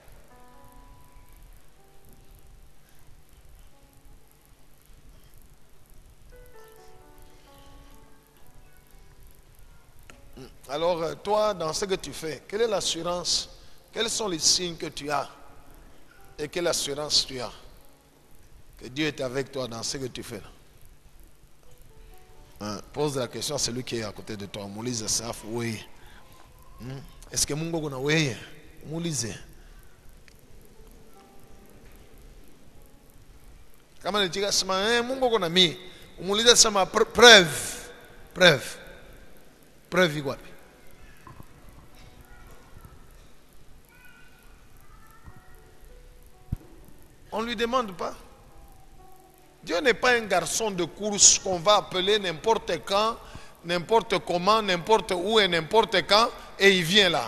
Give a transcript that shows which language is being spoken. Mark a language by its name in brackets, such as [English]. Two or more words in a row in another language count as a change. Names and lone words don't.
[French] Alors, toi, dans ce que tu fais, quelle est l'assurance? Quels sont les signes que tu as? Et quelle assurance tu as? Que Dieu est avec toi dans ce que tu fais là. Pose la question à celui qui est à côté de toi. [Swahili] Muulize safu wewe. [French] Est-ce que [Swahili] Mungu kuna wewe? Muulize. Kama nitika sema Mungu kuna mimi. Muulize sema preuve. Preuve. Preuve iko wapi? [French] On ne lui demande pas. Dieu n'est pas un garçon de course qu'on va appeler n'importe quand, n'importe comment, n'importe où et n'importe quand, et il vient là.